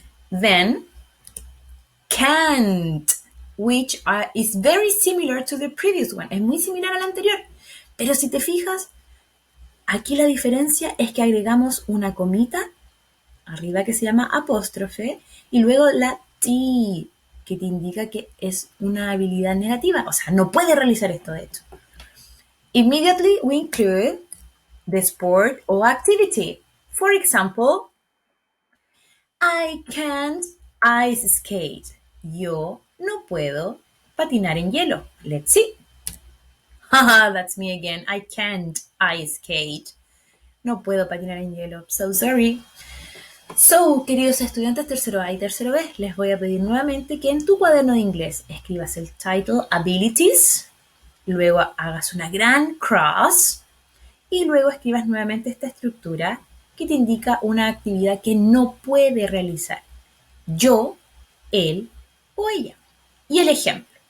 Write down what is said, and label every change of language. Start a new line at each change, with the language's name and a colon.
English: Then, can't, which is very similar to the previous one.
Spanish: Es muy similar al anterior. Pero si te fijas, aquí la diferencia es que agregamos una comita arriba que se llama apóstrofe y luego la T, que te indica que es una habilidad negativa. O sea, no puede realizar esto de hecho.
English: Immediately we include the sport or activity. For example, I can't ice skate.
Spanish: Yo no puedo patinar en hielo.
English: Let's see. Haha, that's me again. I can't ice skate.
Spanish: No puedo patinar en hielo.
English: So sorry.
Spanish: So, queridos estudiantes tercero A y tercero B, les voy a pedir nuevamente que en tu cuaderno de inglés escribas el title Abilities, luego hagas una gran cross y luego escribas nuevamente esta estructura que te indica una actividad que no puede realizar yo, él o ella. Y el ejemplo.